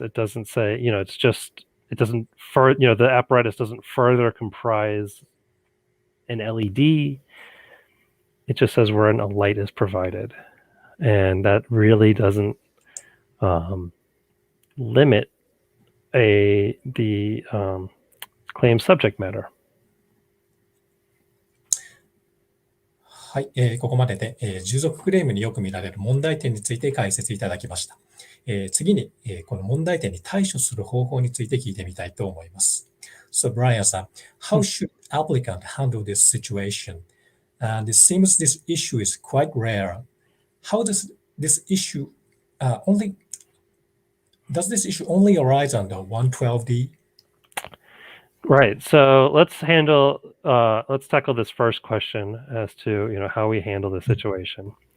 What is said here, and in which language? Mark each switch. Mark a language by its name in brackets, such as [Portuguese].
[English] It doesn't say, it's just, it doesn't further, the apparatus doesn't further comprise an LED. It just says wherein a light is provided. And that really doesn't limit the claim subject matter. [Japanese] はい、ここまでで、従属クレームによく見られる問題点について解説いただきました。次に、この問題点に対処する方法について聞いてみたいと思います。 [English] So, Brian さん、how should applicant handle this situation? And it seems this issue is quite rare. How does this issue only arise under 112D? Right. So let's tackle this first question as to, how we handle the situation.